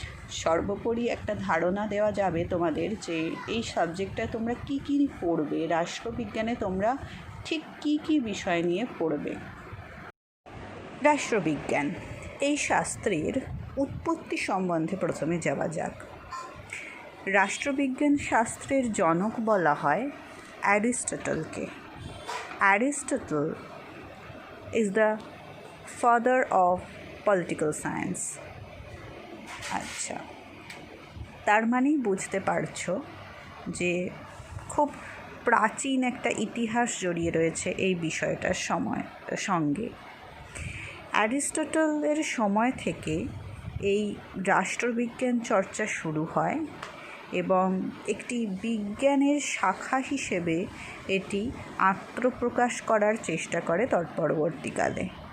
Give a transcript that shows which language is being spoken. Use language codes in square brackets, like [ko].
[bn] সর্বোপরি একটা ধারণা দেওয়া যাবে তোমাদের যে এই সাবজেক্টটা তোমরা কী কী পড়বে, রাষ্ট্রবিজ্ঞানে তোমরা ঠিক কী কী বিষয় নিয়ে পড়বে। রাষ্ট্রবিজ্ঞান এই শাস্ত্রের উৎপত্তি সম্বন্ধে প্রথমে যাওয়া যাক। রাষ্ট্রবিজ্ঞান শাস্ত্রের জনক বলা হয় অ্যারিস্টটলকে। [en] Aristotle is the father of political science। [bn] আচ্ছা, তার মানেই বুঝতে পারছো যে খুব প্রাচীন একটা ইতিহাস জড়িয়ে রয়েছে এই বিষয়টার সঙ্গে। অ্যারিস্টটলের সময় থেকে এই রাষ্ট্রবিজ্ঞান চর্চা শুরু হয় এবং একটি বিজ্ঞানের শাখা হিসেবে এটি আত্মপ্রকাশ করার চেষ্টা করে তৎপরবর্তীকালে।